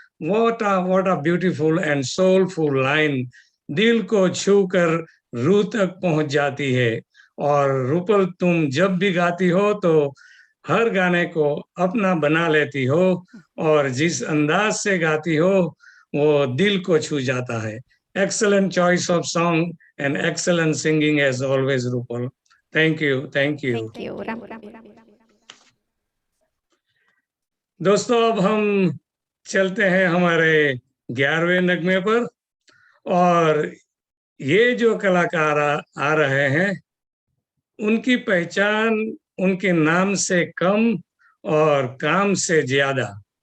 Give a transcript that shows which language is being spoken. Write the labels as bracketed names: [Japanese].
[English] what a beautiful and soulful line, [Hindi] दिल को छूकर रूह तक पहुंच जाती है। और रूपल, तुम जब भी गाती हो तो हर गाने को अपना बना लेती हो, और जिस अंदाज से गाती हो वो दिल को छू जाता है। [English] Excellent choice of song and excellent singing as always, Rupal. Thank you, thank you. Thank you, Ram Kabir. [Hindi] दोस्तों, अब हम चलते हैं हमारे 11वें नगमे पर। और ये जो कलाकार आ रहे हैं, उनकी पहचान उनके नाम से कम और काम से ज्यादा।